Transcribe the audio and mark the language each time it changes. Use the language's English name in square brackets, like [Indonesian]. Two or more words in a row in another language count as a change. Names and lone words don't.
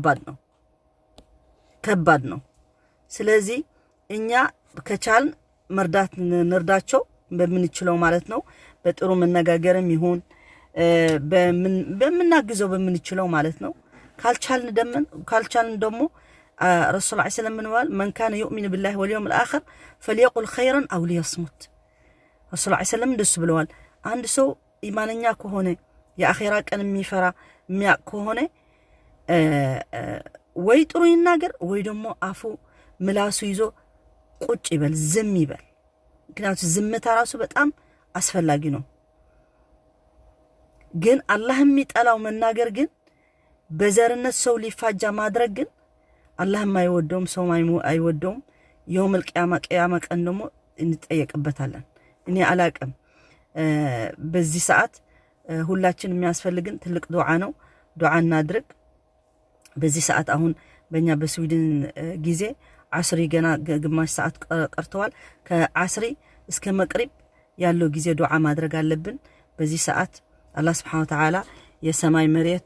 [Amharic] ከባድ ነው ስለዚህ እኛ ከቻልን መርዳት እንርዳቸው በመንችለው ማለት ነው በጥሩ መነጋገርም ይሁን በመናገዘው በመንችለው ማለት ነው ካልቻልን ደግሞ [Arabic] رسول صلى الله عليه وسلم [Amharic] ምንዋል [Arabic] من كان يؤمن بالله واليوم الآخر فليقل خيرا أو ليصمت رسول صلى الله عليه وسلم [Amharic] ደስ ብለዋል አንድ ሰው ኢማንኛ ከሆነ የአኺራ ቀን የሚፈራ የሚያቅ ከሆነ ወይ ጥሩ ይናገር ወይ ደግሞ አፉ ምላሱ ይዞ ቁጭ ይበል ዝም ይበል ምክንያቱም ዝምታ ራሱ በጣም አስፈላጊ ነው ግን አላህ የሚጠላው መናገር ግን በዘርነት ሰው ሊፋጃ ማድረግ ግን አላህ የማይወደውም ሰው አይወደውም [Arabic] يوم القيامة [Amharic] ቀን ደግሞ እንጠየቅበታለን እኔ አላቀም በዚህ ሰዓት ሁላችን የሚያስፈልግን ትልቅ ዱዓ ነው ዱዓ እናድርግ በዚህ ሰዓት አሁን በእኛ በስዊድን ጊዜ አስሪ ገና ግማሽ ሰዓት ቀርተዋል ከአስሪ እስከ መቅሪብ ያለው ጊዜ ዱዓ ማድረግ አለብን በዚህ ሰዓት አላህ [Arabic] سبحانه وتعالى [Amharic] የሰማይ መሬት